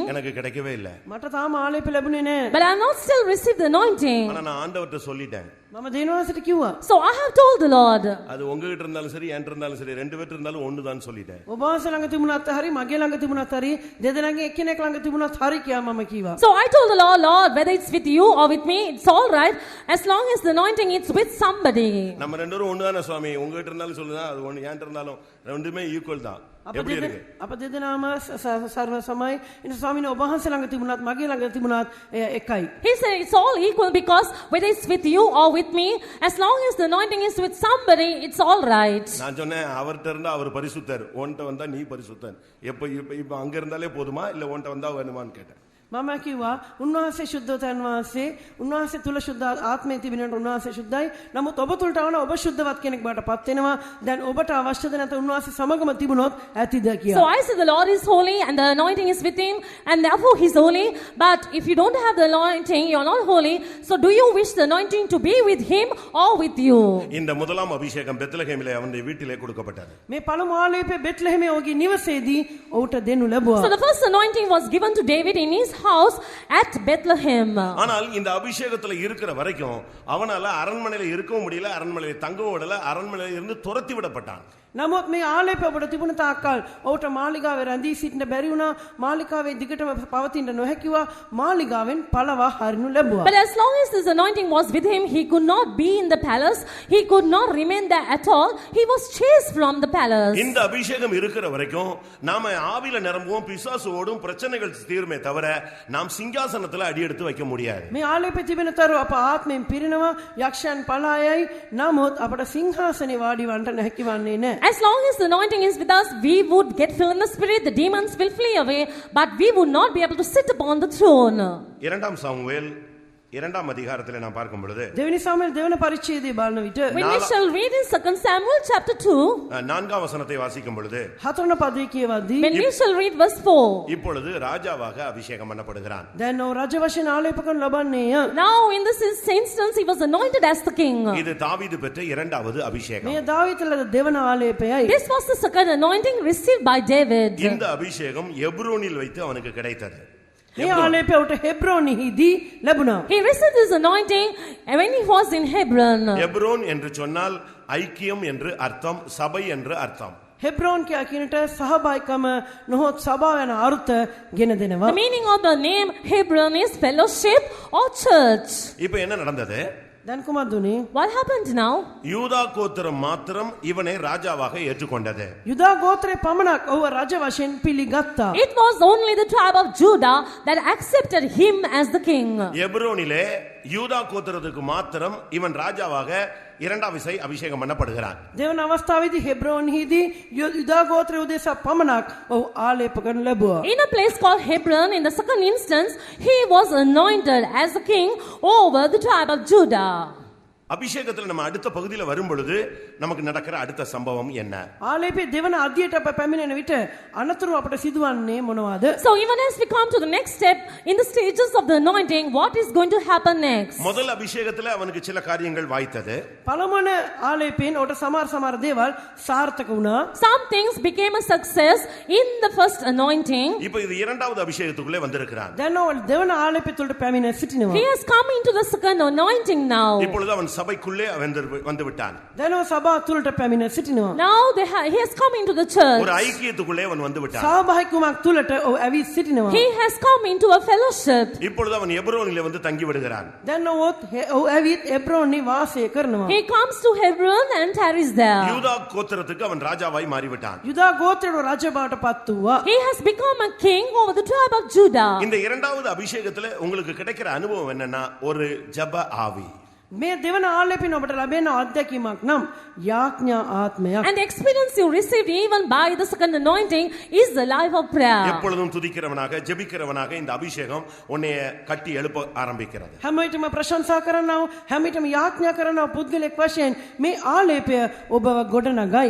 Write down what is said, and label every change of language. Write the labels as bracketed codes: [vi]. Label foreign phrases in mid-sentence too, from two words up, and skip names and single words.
[ta] எனக்கு கிடைக்கவே இல்ல. [si] මට තාම ආලේපෙ ලැබුණේ නැහැ. [en] But I have not still received the anointing. [ta] ஆனா நான் ஆண்டவர்ட்ட சொல்லிட்டேன். [si] මම දේනවාසට කිව්වා. [en] So I have told the Lord. [ta] அது உங்ககிட்ட இருந்தாலும் சரி என்கிட்ட இருந்தாலும் சரி ரெண்டு பேர்ட்ட இருந்தாலும் ஒண்ணுதான் சொல்லிட்டேன். [si] ඔබ වහන්සේ ළඟ තිබුණත් හරි මගේ ළඟ තිබුණත් හරි දෙදෙනාගේ එක්කෙනෙක් ළඟ තිබුණත් හරි කියා මම කිව්වා. [en] So I told the Lord, Lord, whether it's with you or with me, it's all right as long as the anointing is with somebody. [ta] நம்ம ரெண்டு பேரும் ஒண்ணுதானே சுவாமி, உங்ககிட்ட இருந்தாலும் சொல்லுதா அது ஒண்ணு என்கிட்ட இருந்தாலும் ரெண்டுமே ஈக்குவல் தான். எப்படி இருக்கு? [si] අප දෙදෙනාම සර්ව සමයි. ඉතින් ස්වාමීන් ඔබ වහන්සේ ළඟ තිබුණත් මගේ ළඟ තිබුණත් එකයි. [en] He said it's all equal because whether it's with you or with me, as long as the anointing is with somebody, it's all right. [ta] நான் சொன்னேன் அவர்ட்ட இருந்தா அவர் பரிசுத்தர், உன்கிட்ட வந்தா நீ பரிசுத்தன். இப்ப அங்க இருந்தாலே போதுமா இல்ல உன்கிட்ட வந்தா வேணுமான்னு கேட்டேன். [si] මම කිව්වා උන්වහන්සේ ශුද්ධෝතයන් වහන්සේ උන්වහන්සේ තුල ශුද්ධ ආත්මය තිබෙනට උන්වහන්සේ ශුද්ධයි. නමුත් ඔබ තුලට ආවන ඔබ ශුද්ධවත් කෙනෙක් බවට පත් වෙනවා. දැන් ඔබට අවශ්‍යද නැත උන්වහන්සේ සමගම තිබුණොත් ඇතිද කියලා. [en] So I said the Lord is holy and the anointing is with him and therefore he's holy. But if you don't have the anointing, you're not holy. So do you wish the anointing to be with him or with you? [ta] இந்த முதலாம் அபிஷேகம் பெத்லகேமிலே அவனுடைய வீட்டிலே கொடுக்கப்பட்டது. [si] මේ පළමු ආලේපය බෙත්ලෙහෙමේ ඔහුගේ නිවසේදී ඔහුට දෙනු ලැබුවා. [en] So the first anointing was given to David in his house at Bethlehem. [ta] ஆனால் இந்த அபிஷேகத்துல இருக்கிற வரைக்கும் அவனால அரண்மனையில இருக்கவும் முடியல, அரண்மனையில தங்கவும் விடல, அரண்மனையில இருந்து துரத்தி விடப்பட்டான். [si] නමුත් මේ ආලේපය ඔබට තිබුණ තාක්කල් ඔහුට මාලිගාවේ රැඳී සිටින්න බැරි වුණා. මාලිගාවේ දිගටම පවතින්න නොහැකිවා. මාලිගාවෙන් පළවා හරිනු ලැබුවා. [en] But as long as this anointing was with him, he could not be in the palace. He could not remain there at all. He was chased from the palace. [ta] இந்த அபிஷேகம் இருக்கிற வரைக்கும் நாம ஆவியில நிரம்புவோம், பிசாசு ஓடும், பிரச்சனைகள் தீருமே தவிர நாம் சிங்காசனத்துல அடி எடுத்து வைக்க முடியாது. [si] මේ ආලේපය තිබෙන තරු අප ආත්මයෙන් පිරිනවා, යක්ෂයන් පලායයි. නමුත් අපට සිංහාසනේ වාඩි වන්නට නැති වන්නේ නැහැ. [en] As long as the anointing is with us, we would get filled in the spirit, the demons will flee away, but we would not be able to sit upon the throne. [ta] இரண்டாம் சாமுவேல் இரண்டாம் அதிகாரத்திலே நாம் பார்க்கும் பொழுது [si] දෙවෙනි සාමුවෙල් දෙවන පරිච්ඡේදයේ බලන විට [en] When we shall read in 2 Samuel chapter 2, [ta] நான்காம் வசனத்தை வாசிக்கும் பொழுது [si] හතරන පදයේ කියවද්දී [en] when we shall read verse 4, [ta] இப்பொழுது ராஜாவாக அபிஷேகம் பண்ணப்படுகிறான். [si] දැන් ඔහු රජ වශයෙන් ආලේප කරනු ලබන්නේය. [en] now in this instance he was anointed as the king. [ta] இது தாவீது பெற்ற இரண்டாவது அபிஷேகம். [si] මේ දාවීද ලද දෙවන ආලේපයයි. [en] This was the second anointing received by David. [ta] இந்த அபிஷேகம் எப்ரோனில் வைத்து அவனுக்கு கிடைத்தது. [si] මේ ආලේපය උට හෙබ්‍රෝනෙහිදී ලැබුණා. [en] He received this anointing when he was in Hebron. [ta] எப்ரோன் என்று சொன்னால் ஐக்கியம் என்று அர்த்தம், சபை என்று அர்த்தம். [si] හෙබ්‍රෝන් කියා කියනට සහභාගීකම නොහොත් සභාව යන අර්ථ ගෙන දෙනවා. [en] The meaning of the name Hebron is fellowship or church. [ta] இப்போ என்ன நடந்தது? [si] දැන් කුමක්ද උනේ? [en] What happened now? [ta] யூதா கோத்திரம் மாத்திரம் இவனை ராஜாவாக ஏற்றுக்கொண்டது. [si] යුදා ගෝත්‍රයේ පමණක් ඔහුව රජ වශයෙන් පිළිගත්තා. [en] It was only the tribe of Judah that accepted him as the king. [ta] எப்ரோனிலே யூதா கோத்திரத்துக்கு மாத்திரம் இவன் ராஜாவாக இரண்டாம் விசை அபிஷேகம் பண்ணப்படுகிறான். [si] දෙවන අවස්ථාවේදී හෙබ්‍රෝන්හිදී යුදා ගෝත්‍රයේ උදෙසා පමණක් ඔහු ආලේප කරනු ලැබුවා. [en] In a place called Hebron, in the second instance, he was anointed as the king over the tribe of Judah. [ta] அபிஷேகத்துல நம்ம அடுத்த பகுதியில வரும் பொழுது நமக்கு நடக்கிற அடுத்த சம்பவம் என்ன? [si] ආලේපේ දෙවන අධ්‍යයට අප පැමිණෙන විට අනතුරු අපට සිදුවන්නේ මොනවාද? [en] So even as we come to the next step in the stages of the anointing, what is going to happen next? [ta] முதல் அபிஷேகத்துல அவனுக்கு சில காரியங்கள் வாய்த்தது. [si] පළමුවන ආලේපෙන් ඔට සමහර දේවල් සාර්ථක වුණා. [en] Some things became a success in the first anointing. [ta] இப்போ இது இரண்டாவது அபிஷேகத்துக்குள்ளே வந்திருக்கிறான். [si] දැන් ඔවල් දෙවන ආලේපෙ තුලට පැමිණ සිටිනවා. [en] He has come into the second anointing now. [ta] இப்பொழுது அவன் சபைக்குள்ளே வந்து விட்டான். [si] දැන් ඔය සභාව තුලට පැමිණ සිටිනවා. [en] Now he has come into the church. [ta] ஒரு ஐக்கியத்துக்குள்ளே அவன் வந்து விட்டான். [si] සහභාගීකමක් තුලට ඔව් ඇවිත් සිටිනවා. [en] He has come into a fellowship. [ta] இப்பொழுது அவன் எப்ரோனிலே வந்து தங்கி விடுகிறான். [si] දැන් ඔව් ඇවිත් එබ්‍රෝනි වාසය කරනවා. [en] He comes to Hebron and tarries there. [ta] யூதா கோத்திரத்துக்கு அவன் ராஜாவாய் மாறிவிட்டான். [si] යුදා ගෝත්‍රයට රජ බවට පත් වූවා. [en] He has become a king over the tribe of Judah. [ta] இந்த இரண்டாவது அபிஷேகத்துல உங்களுக்கு கிடைக்கிற அனுபவம் என்னன்னா ஒரு ஜெப ஆவி. [si] මේ දෙවන ආලේපෙන් ඔබට ලැබෙන අත්දැකීමක් නම් යාඥා ආත්මයක්. [en] And the experience you received even by the second anointing is the life of prayer. [ta] எப்பொழுதும் துதிக்கிறவனாக ஜெபிக்கிறவனாக இந்த அபிஷேகம் உன்னைய கட்டி எழுப்ப ஆரம்பிக்கிறது. [si] හැම විටම ප්‍රශංසා කරනව හැම විටම යාඥා කරනව පුද්ගලෙක් වශයෙන් මේ ආලේපය ඔබව ගොඩනගයි.